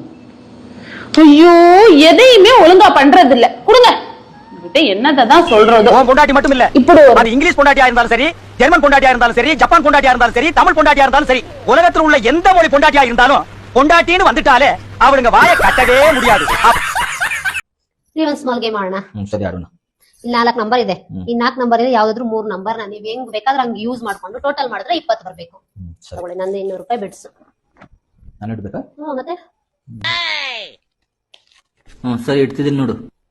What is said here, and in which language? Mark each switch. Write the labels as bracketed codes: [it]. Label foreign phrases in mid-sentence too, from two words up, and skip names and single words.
[ta] ஐயோ, எதையுமே ஒழுங்கா பண்றது இல்ல. கொடுங்க. என்னதான் சொல்றது? பொண்டாட்டி மட்டும் இல்ல, இப்படி அது இங்கிலீஷ் பொண்டாட்டியா இருந்தாலும் சரி, ஜெர்மன் பொண்டாட்டியா இருந்தாலும் சரி, ஜப்பான் பொண்டாட்டியா இருந்தாலும் சரி, தமிழ் பொண்டாட்டியா இருந்தாலும் சரி, உலகத்தில் உள்ள எந்த மொழி பொண்டாட்டியா இருந்தாலும் பொண்டாட்டின்னு வந்துட்டாலே அவனுங்க வாயை கட்டவே முடியாது. [kn] ಒಂದು [en] small game [kn] ಆಡೋಣ. ಸರಿ ಆಡೋಣ. ಇಲ್ಲಿ 4 ನಂಬರ್ ಇದೆ. ಈ 4 ನಂಬರ್ ಇದೆ, ಯಾವ್ದಾದ್ರು 3 ನಂಬರ್ ನೀವ್ ಹೆಂಗ್ ಬೇಕಾದ್ರೆ ಹಂಗ್ ಯೂಸ್ ಮಾಡ್ಕೊಂಡು ಟೋಟಲ್ ಮಾಡಿದ್ರೆ 20 ಬರ್ಬೇಕು. ತಗೊಳ್ಳಿ, ನಂದು 200 ರೂಪಾಯಿ ಬಿಡ್ಸು. ನಾನು ಇಡ್ಬೇಕಾ? ಮತ್ತೆ ಸರಿ ಇಡ್ತಿದ್ದೀನಿ ನೋಡು.